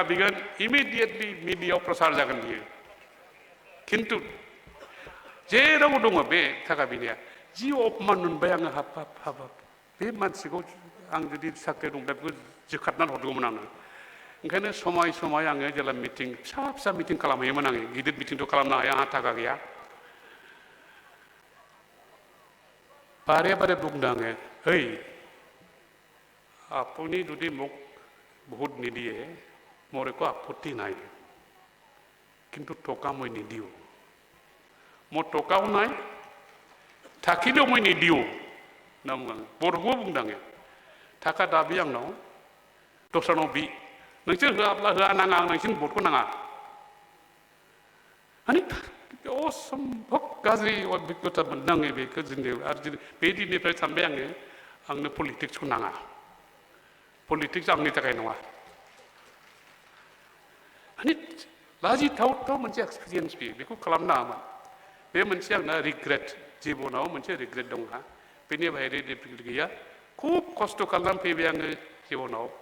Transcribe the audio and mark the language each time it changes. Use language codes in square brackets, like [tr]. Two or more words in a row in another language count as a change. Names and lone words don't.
[brx] बिगोन इमिडिएटलि मिडियायाव प्रसार जागोन बियो खिन्थु जेराव दङ बे थाखा बिनाया जि अपमान मोनबाय आङो हाब हाब हाब हाब बे मानसिखौ आं जुदि साख्रि दंब्ला बेखौ जोखारनानै हरगौमोन आङो ओंखायनो समाय समाय आङो जेला मिटिं फिसा फिसा मिटिं खालामहैयोमोन आङो गिदिर मिटिंथ' खालामनो हाया आंहा थाखा गैया बारे बारे बुंदों आङो ओइ [as] আপুনি যদি মোক ভোট নিদিয়ে মোৰ একো আপত্তি নাই কিন্তু টকা মই নিদিওঁ মোৰ টকাও নাই থাকিলেও মই নিদিওঁ [brx] ना बर'खौ बुंदों आङो थाखा दाबि आंनाव दस्रानाव बि नोंसोर होआब्ला होआ नाङा आं नोंसिनि भटखौ नाङा माने असम्भब गाज्रि अभिज्ञता मोनदों आङो बेखौ जोङो आरो बे दिननिफ्राय सानबाय आङो आंनो पलिटिक्सखौ नाङा पलिटिक्स आंनि थाखाय नङा माने लाजिथावथाव मोनसे एक्सपिरियेन्स बेखौ खालामनो नाङामोन बे मोनसे आंना रिग्रेट जिबनाव मोनसे रिग्रेट दं हा बेनि बाहेरै रिग्रेट गैया खुब खस्थ' खालामनानै फैबाय आङो जिबनाव